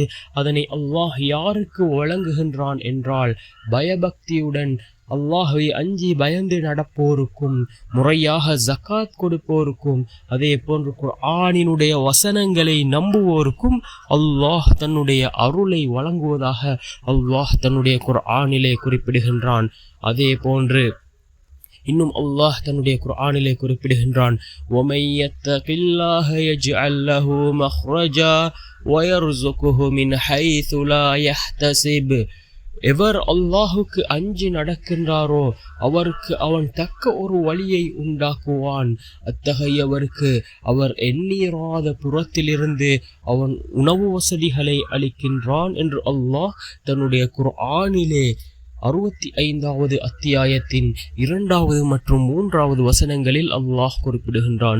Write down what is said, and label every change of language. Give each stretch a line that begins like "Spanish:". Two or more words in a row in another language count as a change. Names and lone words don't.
Tamil: அதனை அல்லாஹ் யாருக்கு வழங்குகின்றான் என்றால், பயபக்தியுடன் அல்லாஹ்வை அஞ்சி பயந்து நடப்போருக்கும் முறையாக ஜகாத் கொடுப்போருக்கும் அதே போன்று குர்ஆனினுடைய வசனங்களை நம்புவோருக்கும் அல்லாஹ் தன்னுடைய அருளை வழங்குவதாக அல்லாஹ் தன்னுடைய குர்ஆனிலே குறிப்பிடுகின்றான். அதே போன்று இன்னும் அல்லாஹ் தன்னுடைய குர்ஆனிலே குறிப்பிடுகின்றான்,
Arabic: وَمَن يَتَّقِ اللَّهَ يَجْعَل لَّهُ مَخْرَجًا وَيَرْزُقْهُ مِنْ حَيْثُ لَا يَحْتَسِبُ.
Tamil: எவர் அல்லாஹுக்கு அஞ்சி நடக்கின்றாரோ அவருக்கு அவன் தக்க ஒரு வழியை உண்டாக்குவான். அத்தகையவருக்கு அவர் எண்ணிராத புறத்திலிருந்து அவன் உணவு வசதிகளை அளிக்கின்றான் என்று அல்லாஹ் தன்னுடைய குர்ஆனிலே 65வது அத்தியாயத்தின் 2வது மற்றும் 3வது வசனங்களில் அல்லாஹ் குறிப்பிடுகின்றான்.